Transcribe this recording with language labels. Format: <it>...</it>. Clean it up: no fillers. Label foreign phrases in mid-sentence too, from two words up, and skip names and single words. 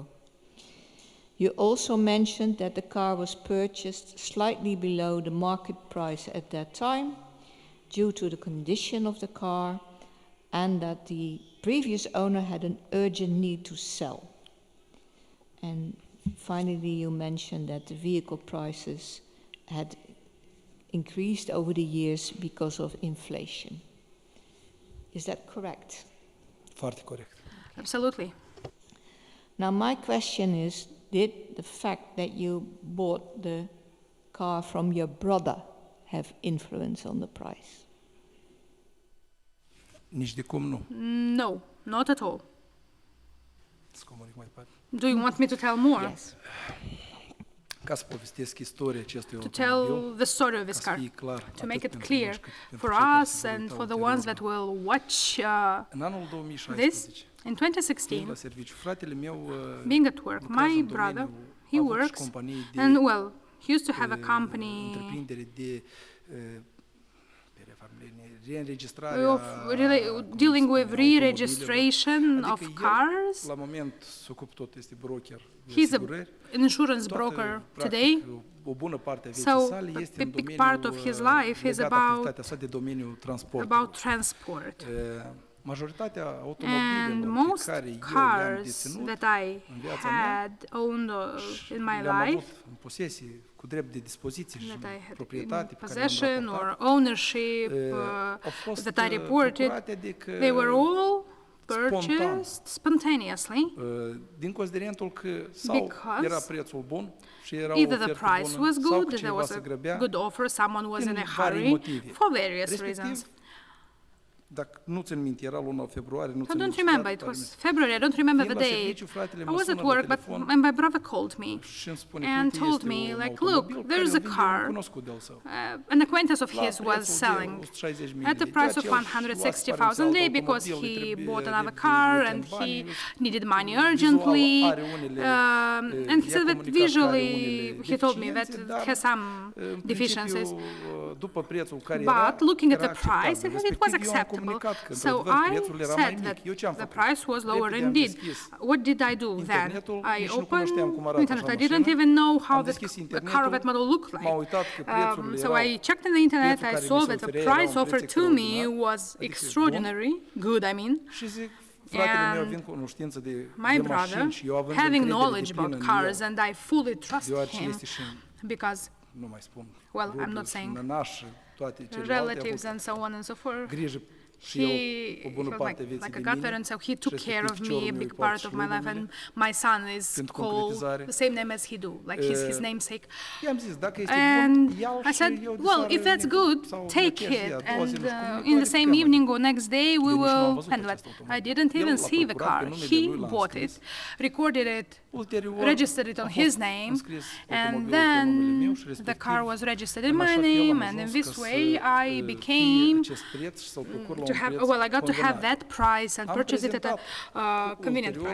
<en>You also mentioned that the car was purchased slightly below the market price at that time due to the condition of the car, and that the previous owner had an urgent need to sell. And finally, you mentioned that the vehicle prices had increased over the years because of inflation. Is that correct?</en> <ro>Foarte corect.</ro> <en>Absolutely. Now, my question is, did the fact that you bought the car from your brother have influence on the price?</en> <ro>Nici de cum nu.</ro> <en>No, not at all.</en> <ro>Să comunic mai departe.</ro> <en>Do you want me to tell more? Yes.</en> <ro>ca să povestesc istoria acestui</ro> <en>to</en> <ro>automobil,</ro> <en>tell the story of this</en> <ro>ca să</ro> <en>car,</en> <ro>fie clar,</ro> <en>to</en> <ro>atât</ro> <en>make it</en> <ro>pentru</ro> <en>clear</en> <ro>noi, cât pentru</ro> <en>for</en> <ro>cei care</ro> <en>us</en> <ro>se vor</ro> <en>and</en> <ro>uita</ro> <en>for the</en> <ro>ulterior</ro> <en>ones</en> <ro>la</ro> <en>that will watch</en> <ro>În anul</ro> <en>this.</en> <ro>2016,</ro> <en>In</en> <ro>fiind</ro> <en>2016,</en> <ro>la serviciu, fratele meu</ro> <en>being at work,</en> <ro>lucrează</ro> <en>my</en> <ro>în</ro> <en>brother,</en> <ro>domeniul,</ro> <en>he</en> <ro>a avut și</ro> <en>works,</en> <ro>companii de</ro> <en>and well, he used to have a company</en> <ro>întreprindere de reînregistrare</ro> <en>of dealing with re-registration of</en> <ro>Adică</ro> <en>cars.</en> <ro>el, la moment, se ocupă tot, este broker de</ro> <en>He's</en> <ro>asigurări.</ro> <en>an insurance</en> <ro>Toată,</ro> <en>broker</en> <ro>practic,</ro> <en>today.</en> <ro>o bună parte a vieții</ro> <en>So</en> <ro>sale</ro> <en>a</en> <ro>este în</ro> <en>big</en> <ro>domeniul</ro> <en>part of his life is</en> <ro>legat</ro> <en>about</en> <ro>activitatea sa de domeniul transportului.</ro> <en>transport.</en> <ro>Majoritatea</ro> <en>And</en> <ro>automobilelor pe</ro> <en>most</en> <ro>care eu le-am</ro> <en>cars</en> <ro>deținut</ro> <en>that I</en> <ro>în viața mea</ro> <en>had owned in my</en> <ro>le-am</ro> <en>life,</en> <ro>avut în posesie cu drept de dispoziție și</ro> <en>that I had in</en> <ro>proprietate pe care le-am</ro> <en>possession or</en> <ro>raportat,</ro> <en>ownership</en> <ro>au fost</ro> <en>that I reported,</en> <ro>procurate, adică</ro> <en>they were all purchased spontaneously.</en> <ro>din considerentul că sau</ro> <en>Because</en> <ro>era prețul bun și era o</ro> <en>either the</en> <ro>ofertă</ro> <en>price</en> <ro>bună,</ro> <en>was</en> <ro>sau</ro> <en>good,</en> <ro>că</ro> <en>there</en> <ro>cineva</ro> <en>was</en> <ro>se</ro> <en>a</en> <ro>grăbea,</ro> <en>good offer, someone was in</en> <ro>din</ro> <en>a</en> <ro>vari</ro> <en>hurry</en> <ro>motive.</ro> <en>for various</en> <ro>Respectiv,</ro> <en>reasons.</en> <ro>Dacă nu țin minte, era luna februarie, nu</ro> <en>I</en> <ro>țin</ro> <en>don't</en> <ro>minte</ro> <en>remember, it</en> <ro>tare</ro> <en>was</en> <ro>minte.</ro> <en>February, I don't remember the</en> <ro>Fiind la</ro> <en>date.</en> <ro>serviciu, fratele</ro> <en>I</en> <ro>mă</ro> <en>was</en> <ro>sună</ro> <en>at</en> <ro>la</ro> <en>work, but</en> <ro>telefon</ro> <en>my brother called me</en> <ro>și îmi spune că,</ro> <en>and</en> <ro>uite,</ro> <en>told</en> <ro>este</ro> <en>me,</en> <ro>un</ro> <en>like,</en> <ro>automobil</ro> <en>look,</en> <ro>care</ro> <en>there's</en> <ro>îl</ro> <en>a</en> <ro>vinde</ro> <en>car,</en> <ro>un cunoscut de-al său.</ro> <en>an acquaintance of</en> <ro>La</ro> <en>his was</en> <ro>prețul de</ro> <en>selling</en> <ro>160.000</ro> <en>at the</en> <ro>lei.</ro> <en>price of</en> <ro>De aceea își luase</ro> <en>160,000 lei because</en> <ro>automobil, îi</ro> <en>he</en> <ro>trebuie</ro> <en>bought</en> <ro>de</ro> <en>another car</en> <ro>urgent</ro> <en>and</en> <ro>bani,</ro> <en>he</en> <ro>își-</ro> <en>needed money</en> <ro>vizual</ro> <en>urgently.</en> <ro>are unele,</ro> <en>And he</en> <ro>i-a</ro> <en>said that</en> <ro>comunicat că are</ro> <en>visually,</en> <ro>unele</ro> <en>he told me that</en> <ro>deficiențe, dar,</ro> <en>has some</en> <ro>în</ro> <en>deficiencies.</en> <ro>principiu, după prețul care</ro> <en>But</en> <ro>era,</ro> <en>looking at</en> <ro>era</ro> <en>the price,</en> <ro>acceptabil.</ro> <en>it was</en> <ro>Respectiv, eu am</ro> <en>acceptable.</en> <ro>comunicat că,</ro> <en>So</en> <ro>într-adevăr,</ro> <en>I</en> <ro>prețul era mai</ro> <en>said</en> <ro>mic.</ro> <en>that</en> <ro>Eu ce-am</ro> <en>the</en> <ro>făcut?</ro> <en>price was lower</en> <ro>Repede am</ro> <en>indeed.</en> <ro>deschis</ro> <en>What did I do then?</en> <ro>internetul,</ro> <en>I</en> <ro>nici nu cunoșteam cum</ro> <en>opened</en> <ro>arată</ro> <en>internet.</en> <ro>așa</ro> <en>I didn't</en> <ro>mașină.</ro> <en>even know how</en> <ro>Am</ro> <en>the</en> <ro>deschis</ro> <en>car of</en> <ro>internetul,</ro> <en>that model looked like.</en> <ro>m-am uitat că prețurile</ro> <en>So</en> <ro>erau</ro> <en>I checked in the internet, I</en> <ro>prețul care</ro> <en>saw</en> <ro>mi se</ro> <en>that the</en> <ro>oferea era</ro> <en>price</en> <ro>un</ro> <en>offered</en> <ro>preț</ro> <en>to me</en> <ro>extraordinar,</ro> <en>was</en> <ro>adică</ro> <en>extraordinary, good I mean.</en> <ro>și zic, fratele meu</ro> <en>And</en> <ro>având cunoștință de</ro> <en>my</en> <ro>de</ro> <en>brother,</en> <ro>mașini și eu având</ro> <en>having</en> <ro>încredere</ro> <en>knowledge</en> <ro>deplină</ro> <en>about</en> <ro>în</ro> <en>cars,</en> <ro>el,</ro> <en>and I fully trust</en> <ro>deoarece</ro> <en>him</en> <ro>este și,</ro> <en>because</en> <ro>nu mai spun,</ro> <en>Well, I'm</en> <ro>rude</ro> <en>not</en> <ro>și</ro> <en>saying</en> <ro>nănaș și toate celelalte, a</ro> <en>relatives</en> <ro>avut</ro> <en>and so on and so forth.</en> <ro>grijă și</ro> <en>He</en> <ro>el o bună</ro> <en>was</en> <ro>parte a vieții</ro> <en>like a</en> <ro>de mine,</ro> <en>godparent, so he took care of me, a</en> <ro>fiicelul meu</ro> <en>big</en> <ro>îi poartă</ro> <en>part</en> <ro>și</ro> <en>of</en> <ro>lui</ro> <en>my life,</en> <ro>numele.</ro> <en>and my son is</en> <ro>Pentru</ro> <en>called</en> <ro>concretizare.</ro> <en>the same name as he do, like his namesake.</en> <ro>I-am zis, dacă este</ro> <en>And</en> <ro>bun, ia-l</ro> <en>I</en> <ro>și</ro> <en>said,</en> <ro>eu de</ro> <en>well,</en> <ro>seară</ro> <en>if that's</en> <ro>ne-</ro> <en>good,</en> <ro>sau</ro> <en>take</en> <ro>mă cher zi,</ro> <en>it,</en> <ro>a doua zi</ro> <en>and</en> <ro>nu știu cum,</ro> <en>in</en> <ro>toate</ro> <en>the same</en> <ro>cheamă.</ro> <en>evening or next day we</en> <ro>Eu nici nu am</ro> <en>will</en> <ro>văzut</ro> <en>handle it.</en> <ro>acest automobil.</ro> <en>I didn't</en> <ro>El</ro> <en>even</en> <ro>l-a</ro> <en>see the</en> <ro>procurat pe</ro> <en>car.</en> <ro>numele</ro> <en>He</en> <ro>lui, l-a</ro> <en>bought it,</en> <ro>înscris.</ro> <en>recorded it,</en> <ro>Ulterior,</ro> <en>registered it on</en> <ro>a fost</ro> <en>his name,</en> <ro>înscris</ro> <en>and</en> <ro>automobilul pe numele meu</ro> <en>then</en> <ro>și</ro> <en>the</en> <ro>respectiv,</ro> <en>car was registered in</en> <ro>în</ro> <en>my</en> <ro>așa fel am</ro> <en>name, and in</en> <ro>ajuns</ro> <en>this</en> <ro>ca</ro> <en>way</en> <ro>să,</ro> <en>I</en> <ro>fie</ro> <en>became</en> <ro>acest preț și să-l procur la</ro> <en>to</en> <ro>un</ro> <en>have,</en> <ro>preț</ro> <en>well, I got to have</en> <ro>convenat.</ro> <en>that price and</en> <ro>Am</ro> <en>purchase it at a</en> <ro>prezentat</ro> <en>convenient</en> <ro>ulterior</ro>